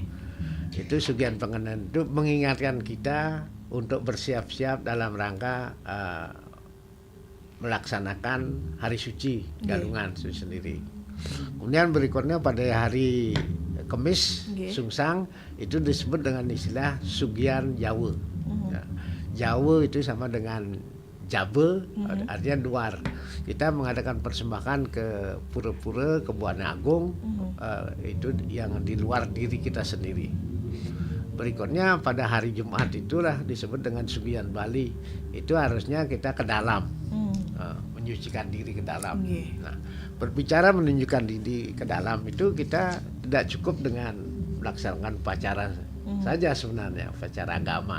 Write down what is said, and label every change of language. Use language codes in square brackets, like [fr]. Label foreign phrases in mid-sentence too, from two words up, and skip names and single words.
[id] Itu Sugian Pengenten itu mengingatkan kita untuk bersiap-siap dalam rangka melaksanakan hari suci Galungan itu sendiri. Kemudian berikutnya pada hari Kemis Sungsang itu disebut dengan istilah Sugian Jawa. Jawa itu sama dengan Jabe, artinya luar. Kita mengadakan persembahan ke pura-pura, ke Buana Agung, itu yang di luar diri kita sendiri. Berikutnya pada hari Jumat itulah disebut dengan Sugian Bali. Itu harusnya kita ke dalam, menyucikan diri ke dalam. Nah, berbicara menunjukkan diri ke dalam itu kita tidak cukup dengan melaksanakan upacara saja sebenarnya, upacara agama.